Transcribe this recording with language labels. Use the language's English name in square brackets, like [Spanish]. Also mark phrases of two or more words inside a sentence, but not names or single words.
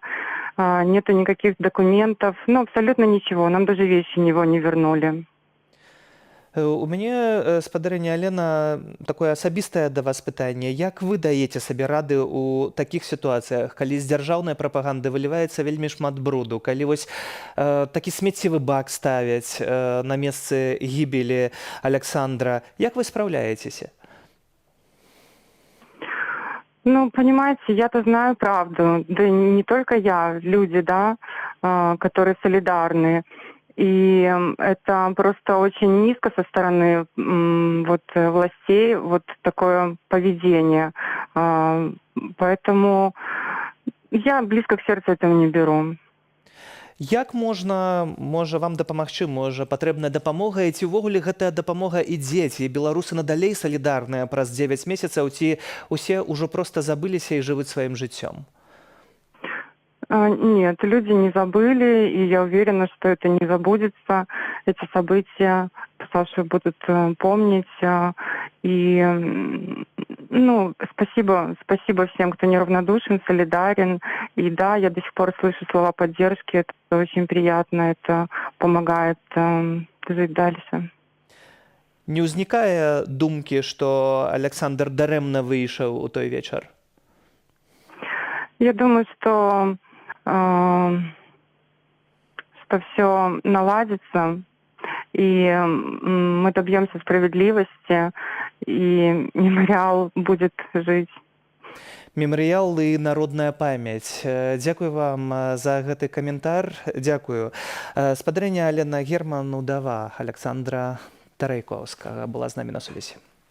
[Russian] Нету никаких документов, ну, абсолютно ничего, нам даже вещи его не вернули. [Belarusian] У мяне, спадарыня Алена, такое асабістае да вас пытанне. Як вы даеце сабе рады ў такіх сітуацыях, калі з дзяржаўнай прапаганды выліваецца вельмі шмат бруду, калі вось такі смеццевы бак ставяць на месцы гібелі Александра, як вы спраўляецеся? [Russian] Ну, понимаете, я-то знаю правду, да не только я, люди, да, которые солидарны. И это просто очень низко со стороны вот, властей, вот такое поведение. Поэтому я близко к сердцу этого не беру. [Belarusian] Як можна, можа, вам дапамагчы, можа, патрэбная дапамога, і ці ўвогуле гэтая дапамога ідзе, ці беларусы надалей салідарныя праз 9 месяцаў, ці усе ўжо проста забыліся і жывуць сваім жыццём? [Russian] Нет, люди не забыли, и я уверена, что это не забудется. Эти события Сашу будут помнить. И, ну, спасибо всем, кто неравнодушен, солидарен. И да, я до сих пор слышу слова поддержки. Это очень приятно, это помогает жить дальше. [Belarusian] Не ўзнікае думкі, што Александр дарэмна выйшаў у той вечар? [Russian] Я думаю, что все наладится, и мы добьемся справедливости, и мемориал будет жить. [Belarusian] Мемарыял і народная памяць. Дзякую вам за гэты каментар. Дзякую. Спадарыня Алена Герман, удава Александра Тарайкоўскага, была з намі на сувязі.